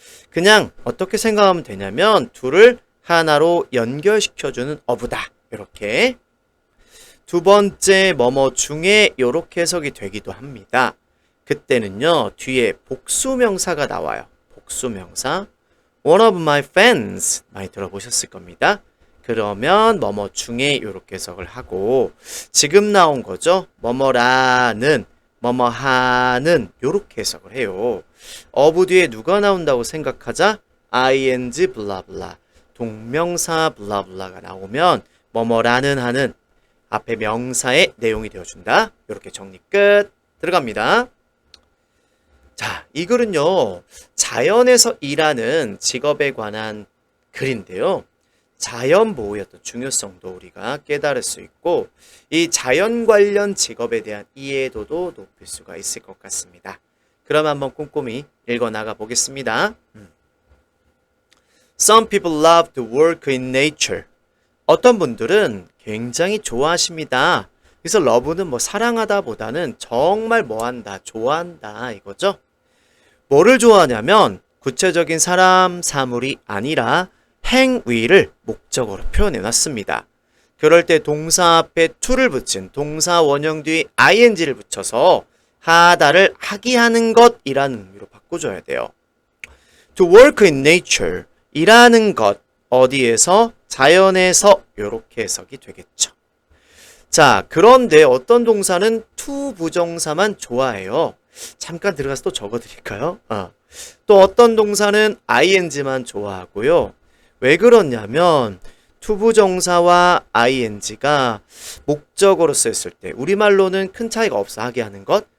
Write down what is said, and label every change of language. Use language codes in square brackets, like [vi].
[ko] 그냥 어떻게 생각하면 되냐면 둘을 하나로 연결시켜주는 어부다, 이렇게. 두 번째 뭐뭐 중에 이렇게 해석이 되기도 합니다. 그때는요, 뒤에 복수명사가 나와요. 복수명사. [en] One of my friends [ko] 많이 들어보셨을 겁니다. 그러면 뭐뭐 중에 이렇게 해석을 하고 지금 나온 거죠. 뭐뭐라는, 뭐뭐하는 이렇게 해석을 해요. 어부 뒤에 누가 나온다고 생각하자? ing 블라블라 동명사 블라블라가 나오면 뭐뭐라는 하는 앞에 명사의 내용이 되어준다. 이렇게 정리 끝. 들어갑니다. 자, 이 글은요, 자연에서 일하는 직업에 관한 글인데요. 자연보호의 어떤 중요성도 우리가 깨달을 수 있고 이 자연 관련 직업에 대한 이해도도 높일 수가 있을 것 같습니다. 그럼 한번 꼼꼼히 읽어나가 보겠습니다. [en] Some people love to work in nature. [ko] 어떤 분들은 굉장히 좋아하십니다. 그래서 love는 뭐 사랑하다 보다는 정말 뭐한다, 좋아한다 이거죠. 뭐를 좋아하냐면 구체적인 사람, 사물이 아니라 행위를 목적으로 표현해 놨습니다. 그럴 때 동사 앞에 to를 붙인 동사 원형 뒤에 ing를 붙여서 하다를 하기 하는 것이라는 의미로 바꿔줘야 돼요. [en] To work in nature, [ko] 일하는 것, 어디에서? 자연에서 이렇게 해석이 되겠죠. 자, 그런데 어떤 동사는 to 부정사만 좋아해요. 잠깐 들어가서 또 적어드릴까요? 또 어떤 동사는 ing만 좋아하고요. 왜 그러냐면 to 부정사와 ing가 목적어로 쓰였을 때 우리말로는 큰 차이가 없어 하게 하는 것.